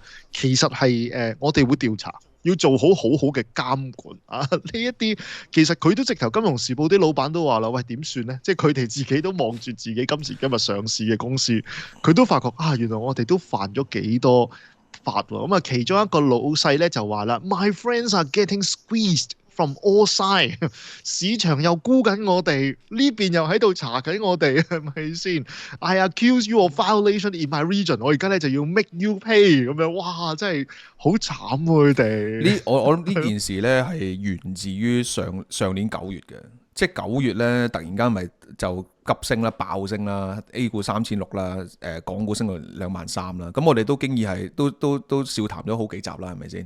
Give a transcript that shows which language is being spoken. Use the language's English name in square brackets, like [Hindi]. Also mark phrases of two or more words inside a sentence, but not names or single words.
[Cantonese] 其實係我哋會調查。要做好嘅監管啊！呢一啲其實佢都直頭金融時報啲老闆都話啦，喂點算呢？即係佢哋自己都望住自己今時今日上市嘅公司，佢都發覺原來我哋都犯咗幾多法喎。咁其中一個老細咧就話啦 ， [English] My friends are getting squeezed from all sides， [Cantonese] 市場又沽緊我哋，呢邊又喺度查緊我哋，係咪先 ？ [English] I accuse you of violation in my region， [Cantonese] 我而家咧就要 [English] make you pay [Cantonese] 咁樣，哇！真係好慘喎佢哋。我諗呢件事咧係源自於上年9月嘅，即係9月咧突然間咪就急升啦、爆升啦 ，A 股3600啦，港股升到23000啦，咁我哋都經已係都笑談咗好幾集啦，係咪先？